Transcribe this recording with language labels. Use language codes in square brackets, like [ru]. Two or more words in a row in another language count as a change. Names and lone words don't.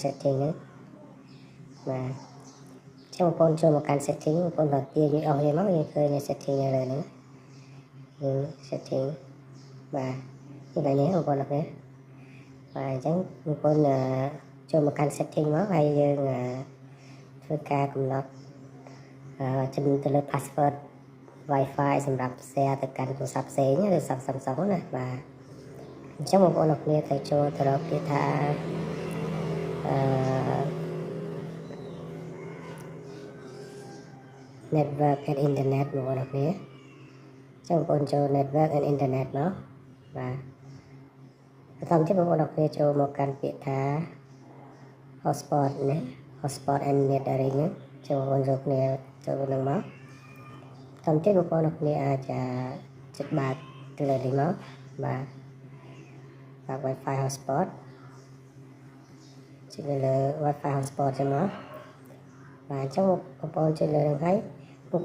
[km] setting នេះបាទអញ្ចឹងបងប្អូនចូលមកកាន់ setting បងប្អូនបើទាញវាអស់នេះមកយើងឃើញ setting នៅលើនេះយើង setting បាទនេះបងប្អូនអរគ្នាបាទអញ្ចឹងបងប្អូនចូលមកកាន់ setting មកហើយយើងធ្វើការកំណត់ចំនួនទៅលើ [en] password Wi-Fi [km] សម្រាប់ share ទៅកាន់ទូរស័ព្ទផ្សេងឬទូរស័ព្ទ Samsung ណាបាទអញ្ចឹងបងប្អូនអរគ្នាទៅចូលទៅរកគេថា [en] network and internet [km] បងប្អូនអរគ្នាអញ្ចឹងបងប្អូនចូល [en] network and internet [km] មកបាទបន្តទៀតបងប្អូនអរគ្នាចូលមកកាន់ពាក្យថា hotspot នេះ [en] hotspot and metering [km] នេះចូលបងប្អូនចូលគ្នាចូលនឹងមកបន្តទៀតបងប្អូនអរគ្នាអាចចុចបាក់ទៅលើនេះមកបាទបាក់ [en] Wi-Fi hotspot [km] ចុចលើ [en] Wi-Fi hotspot [km] ចឹងមកបាទអញ្ចឹងបងប្អូនចុចលើហ្នឹងហើយបង